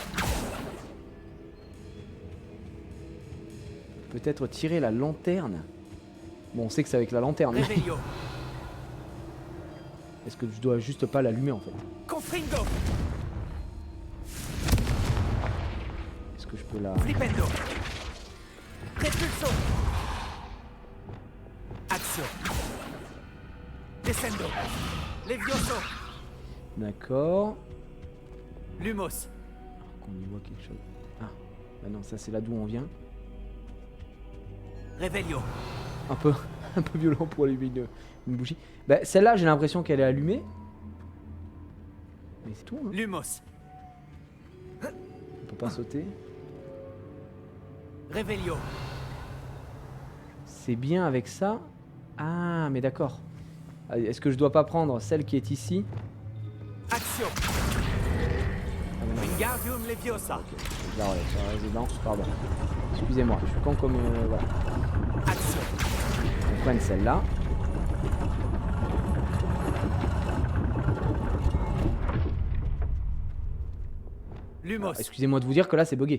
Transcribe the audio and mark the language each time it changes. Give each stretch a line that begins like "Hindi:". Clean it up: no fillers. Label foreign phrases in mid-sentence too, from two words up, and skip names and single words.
French: Peut-être tirer la lanterne. Bon, on sait que c'est avec la lanterne. Revelio. Est-ce que je dois juste pas l'allumer en fait? Confringo. Est-ce que je peux la... Flipendo. Repulso. Action. Descendo. Levioso. D'accord. Lumos. Qu'on y voit quelque chose. Ah, bah non, ça c'est là d'où on vient. Revelio. Un peu violent pour allumer une bougie. Bah celle-là, j'ai l'impression qu'elle est allumée. Mais c'est tout, hein. Lumos. On peut pas sauter. Revelio. C'est bien avec ça. Ah, mais d'accord. Est-ce que je dois pas prendre celle qui est ici? Action. Ah, mais non. Wingardium Leviosa. Ok, je la relève, ça reste dedans. Pardon. Excusez-moi, je suis con comme... voilà. Action. On prenne celle-là. Lumos. Excusez-moi de vous dire que là c'est bugué.